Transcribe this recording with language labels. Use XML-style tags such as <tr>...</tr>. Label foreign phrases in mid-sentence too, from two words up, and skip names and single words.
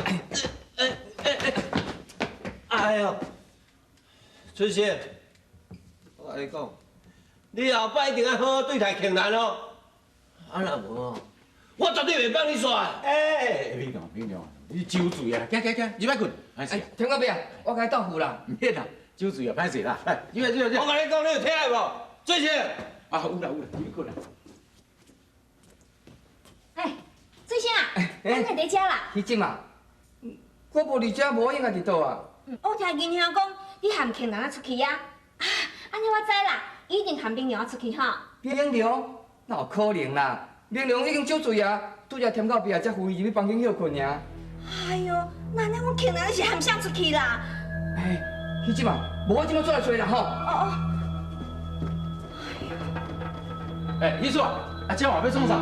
<nan>哎呦，春生，我甲你讲，你后摆一定要好好对待庆兰哦。啊若无哦，我绝对袂放你煞。哎，明亮明亮，你酒醉啊！行，入来困。哎，天我别啊，我甲你斗付啦。唔免啦，酒醉啊，歹势啦。来，入来。我甲你讲，你有听下无？春生。啊，有啦，入去困啦。哎，最先啊，咱在伫遮啦。喜姊嘛，我无伫遮，无应该伫倒啊。我听金兄讲，你含庆兰出去啊？啊，安尼我知啦，一定含冰娘出去哈。冰凉？哪有可能啦？冰凉已经酒醉啊，拄则添到壁才扶伊入去房间休困尔。哎呦，那我庆兰是含谁出去啦？哎，喜姊嘛，无我即摆出来找啦吼。哦。哎，医生啊，这话要创啥？</nan>